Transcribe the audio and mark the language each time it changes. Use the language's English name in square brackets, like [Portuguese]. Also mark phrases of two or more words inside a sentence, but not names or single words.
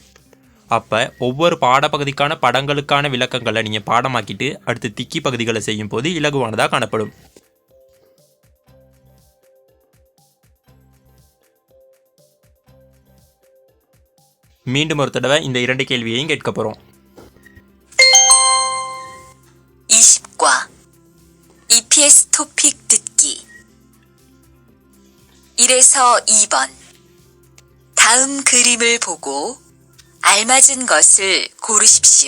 [Tamil] அப்போ ஒவ்வொரு பாடப்பகுதிக்கான படங்களுக்கான விளக்கங்களை நீங்கள் பாடமாக்கிட்டு அடுத்து திக்கி பகுதிகளை செய்யும் போது இலகுவானதாக காணப்படும். மீண்டும் ஒரு தடவை இந்த 2 கேள்வியையும் கேட்க போகிறோம். [Korean] 20과 EPS 토픽 듣기 1에서 2번 다음 그림을 보고 알맞은 것을 고르십시오.